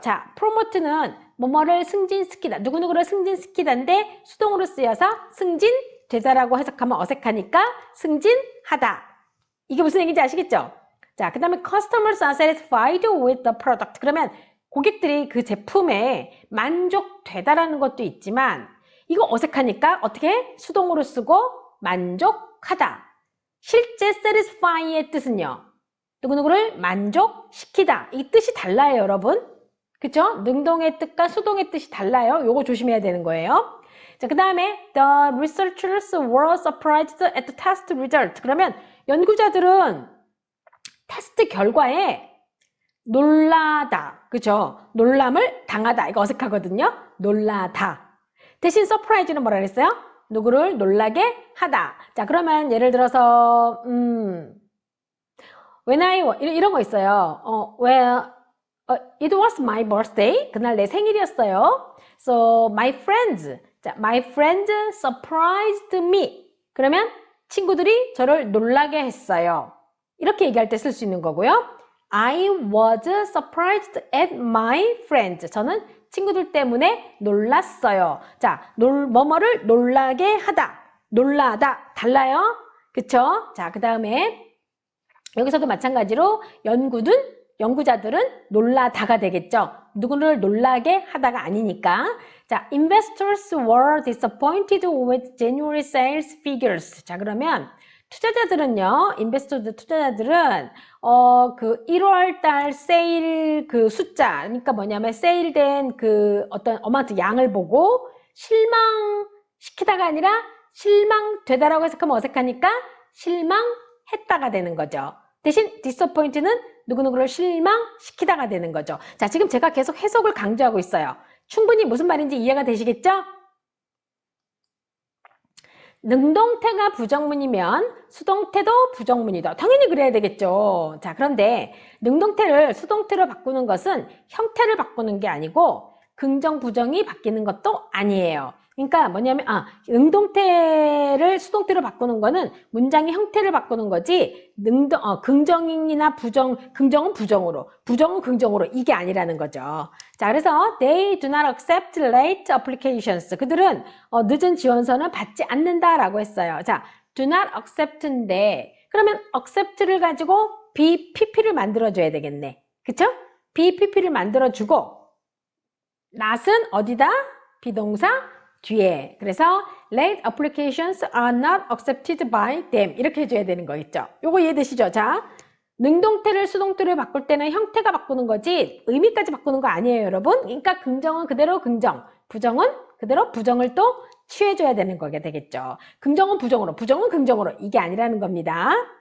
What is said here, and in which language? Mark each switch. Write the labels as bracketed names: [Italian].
[Korean] 자, promote는 뭐뭐를 승진시키다, 누구누구를 승진시키다인데 수동으로 쓰여서 승진되다라고 해석하면 어색하니까 승진하다. 이게 무슨 얘기인지 아시겠죠? 자, 그 다음에 [English] customers are satisfied with the product. [Korean] 그러면 고객들이 그 제품에 만족되다라는 것도 있지만 이거 어색하니까 어떻게? 수동으로 쓰고 만족하다. 실제 satisfy의 뜻은요. 누구누구를 만족시키다. 이 뜻이 달라요, 여러분. 그쵸? 능동의 뜻과 수동의 뜻이 달라요. 요거 조심해야 되는 거예요. 자, 그 다음에 [English] the researchers were surprised at the test result. [Korean] 그러면 연구자들은 테스트 결과에 놀라다. 그죠? 놀람을 당하다. 이거 어색하거든요. 놀라다. 대신 surprise는 뭐라 그랬어요? 누구를 놀라게 하다. 자, 그러면 예를 들어서 when 이런 거 있어요. [English] It was my birthday. [Korean] 그날 내 생일이었어요. [English] So my friends, 자, my friends surprised me. [Korean] 그러면 친구들이 저를 놀라게 했어요. 이렇게 얘기할 때 쓸 수 있는 거고요. [English] I was surprised at my friends. [Korean] 저는 친구들 때문에 놀랐어요. 자, 뭐뭐를 놀라게 하다, 놀라다, 달라요? 그쵸? 자, 그 다음에 여기서도 마찬가지로 연구자들은 놀라다가 되겠죠. 누구를 놀라게 하다가 아니니까. [English] 자, investors were disappointed with January sales figures. [Korean] 자, 그러면 투자자들은요, 투자자들은 그 1월 달 세일 그 숫자, 그러니까 뭐냐면 세일된 그 어떤 어마운트 양을 보고 실망시키다가 아니라 실망되다라고 해석하면 어색하니까 실망했다가 되는 거죠. 대신 disappoint는 누구누구를 실망시키다가 되는 거죠. 자, 지금 제가 계속 해석을 강조하고 있어요. 충분히 무슨 말인지 이해가 되시겠죠? 능동태가 부정문이면 수동태도 부정문이다. 당연히 그래야 되겠죠. 자, 그런데 능동태를 수동태로 바꾸는 것은 형태를 바꾸는 게 아니고 긍정, 부정이 바뀌는 것도 아니에요. 그러니까 뭐냐면 능동태를 수동태로 바꾸는 거는 문장의 형태를 바꾸는 거지 긍정이나 긍정은 부정으로, 부정은 긍정으로 이게 아니라는 거죠. 자, 그래서 [English] they do not accept late applications. [Korean] 그들은 늦은 지원서는 받지 않는다라고 했어요. 자, do not accept인데 그러면 accept를 가지고 BPP를 만들어줘야 되겠네. 그쵸? BPP를 만들어주고 not은 어디다? 비동사 뒤에. [English] 그래서 late applications are not accepted by them [Korean] 이렇게 해줘야 되는 거 있죠. 요거 이해되시죠? 자, 능동태를 수동태로 바꿀 때는 형태가 바꾸는 거지 의미까지 바꾸는 거 아니에요, 여러분. 그러니까 긍정은 그대로 긍정, 부정은 그대로 부정을 또 취해줘야 되는 거게 되겠죠. 긍정은 부정으로, 부정은 긍정으로 이게 아니라는 겁니다.